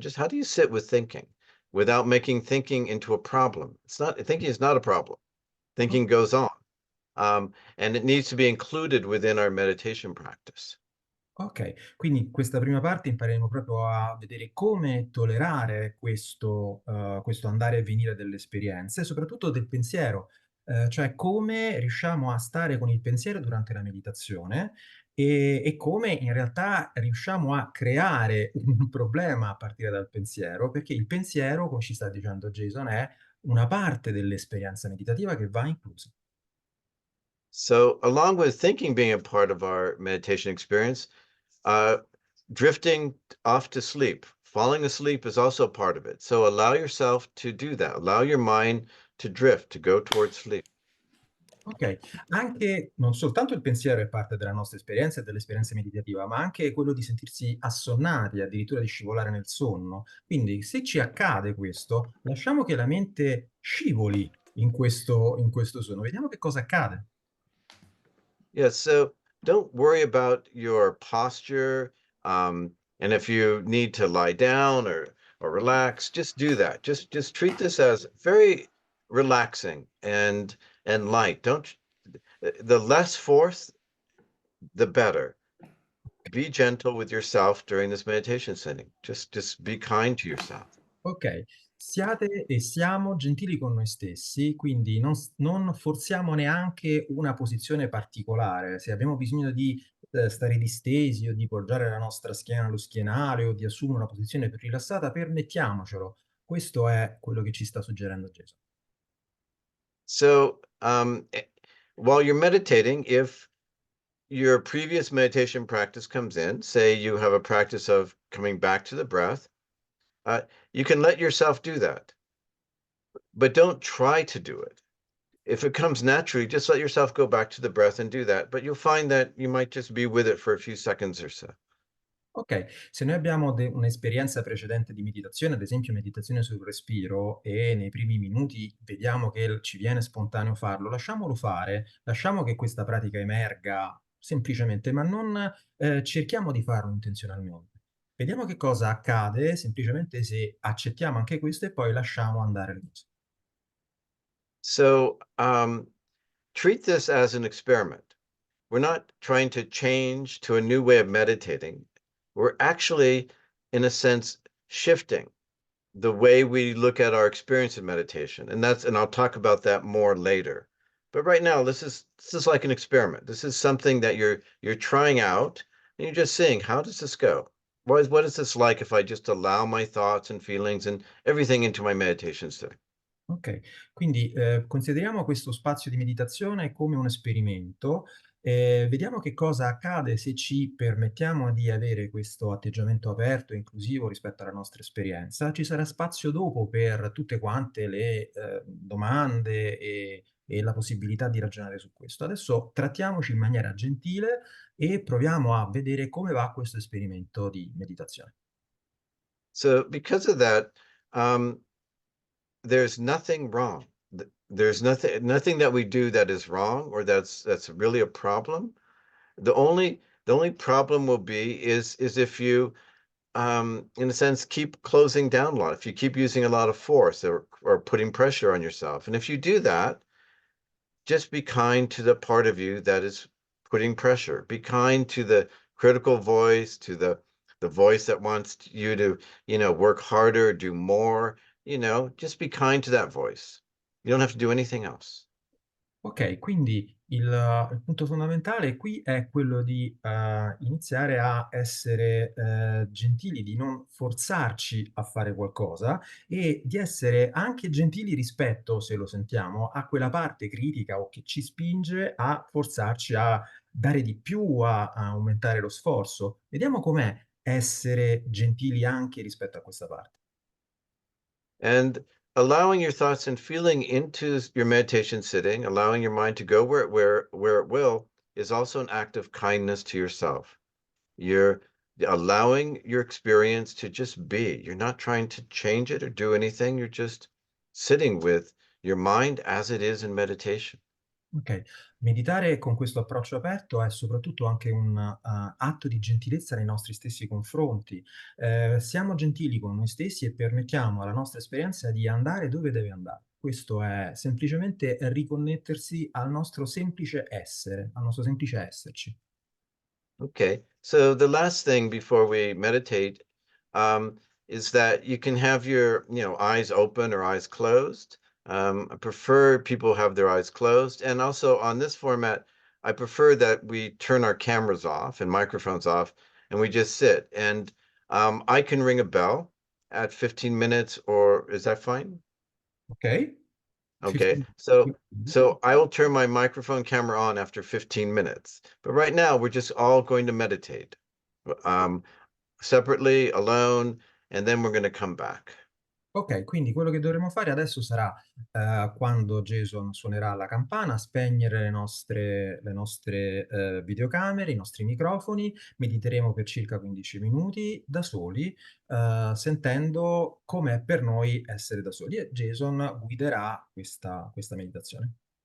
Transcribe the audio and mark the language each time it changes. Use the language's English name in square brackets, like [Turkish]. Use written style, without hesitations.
[English] Just how do you sit with thinking without making thinking into a problem? Thinking is not a problem. Thinking goes on. And it needs to be included within our meditation practice. [Italian] Okay, quindi questa prima parte impareremo proprio a vedere come tollerare questo andare e venire delle esperienze, soprattutto del pensiero, cioè come riusciamo a stare con il pensiero durante la meditazione, e come in realtà riusciamo a creare un problema a partire dal pensiero, perché il pensiero, come ci sta dicendo Jason, è una parte dell'esperienza meditativa che va inclusa. [English] So, along with thinking being a part of our meditation experience, uh, drifting off to sleep, falling asleep is also part of it. So, allow yourself to do that. Allow your mind to drift, to go towards sleep. [Italian] Okay, anche non soltanto il pensiero è parte della nostra esperienza e dell'esperienza meditativa, ma anche quello di sentirsi assonnati, addirittura di scivolare nel sonno. Quindi se ci accade questo, lasciamo che la mente scivoli in questo sonno. Vediamo che cosa accade. [English] Yeah, so don't worry about your posture. And if you need to lie down or relax, just do that. Just treat this as very relaxing and light. Don't The less force, the better. Be gentle with yourself during this meditation sitting. Just be kind to yourself. [Italian] Okay, siate e siamo gentili con noi stessi, quindi non forziamo neanche una posizione particolare. Se abbiamo bisogno di, stare distesi o di poggiare la nostra schiena allo schienale o di assumere una posizione più rilassata, permettiamocelo. Questo è quello che ci sta suggerendo Jason. [English] So, while you're meditating, if your previous meditation practice comes in, say you have a practice of coming back to the breath, you can let yourself do that, but don't try to do it. If it comes naturally, just let yourself go back to the breath and do that, but you'll find that you might just be with it for a few seconds or so. [Italian] Ok, se noi abbiamo un'esperienza precedente di meditazione, ad esempio meditazione sul respiro, e nei primi minuti vediamo che ci viene spontaneo farlo, lasciamolo fare, lasciamo che questa pratica emerga semplicemente, ma non cerchiamo di farlo intenzionalmente. Vediamo che cosa accade semplicemente se accettiamo anche questo e poi lasciamo andare le cose. [English] So treat this as an experiment. We're not trying to change to a new way of meditating. We're actually, in a sense, shifting the way we look at our experience of meditation. And I'll talk about that more later. But right now, this is like an experiment. This is something that you're trying out and you're just seeing, how does this go? What is this like if I just allow my thoughts and feelings and everything into my meditation sitting? [Italian] Ok, quindi consideriamo questo spazio di meditazione come un esperimento. Vediamo che cosa accade se ci permettiamo di avere questo atteggiamento aperto e inclusivo rispetto alla nostra esperienza. Ci sarà spazio dopo per tutte quante le domande e la possibilità di ragionare su questo. Adesso trattiamoci in maniera gentile e proviamo a vedere come va questo esperimento di meditazione. [English] So because of that, um, there's nothing wrong. There's nothing that we do that is wrong or that's really a problem. The only problem will be is if you in a sense keep closing down a lot, if you keep using a lot of force or putting pressure on yourself. And if you do that, just be kind to the part of you that is putting pressure. Be kind to the critical voice, to the voice that wants you to, work harder, do more, just be kind to that voice. You don't have to do anything else. [Italian] Ok, quindi il punto fondamentale qui è quello di iniziare a essere gentili, di non forzarci a fare qualcosa e di essere anche gentili rispetto, se lo sentiamo, a quella parte critica o che ci spinge a forzarci a dare di più, a aumentare lo sforzo. Vediamo com'è essere gentili anche rispetto a questa parte. [English] And allowing your thoughts and feeling into your meditation sitting, allowing your mind to go where it will, is also an act of kindness to yourself. You're allowing your experience to just be. You're not trying to change it or do anything. You're just sitting with your mind as it is in meditation. [Italian] Ok, meditare con questo approccio aperto è soprattutto anche un atto di gentilezza nei nostri stessi confronti. Siamo gentili con noi stessi e permettiamo alla nostra esperienza di andare dove deve andare. Questo è semplicemente riconnettersi al nostro semplice essere, al nostro semplice esserci. [English] Okay, so the last thing before we meditate is that you can have your, eyes open or eyes closed. I prefer people have their eyes closed, and also on this format, I prefer that we turn our cameras off and microphones off, and we just sit. And I can ring a bell at 15 minutes, or is that fine? Ok? Okay, 15 so I will turn my microphone camera on after 15 minutes. But right now, we're just all going to meditate, um, separately, alone, and then we're going to come back. [Italian] Ok, quindi quello che dovremo fare adesso sarà, quando Jason suonerà la campana, spegnere le nostre videocamere, i nostri microfoni, mediteremo per circa 15 minuti da soli, sentendo com'è per noi essere da soli e Jason guiderà questa meditazione.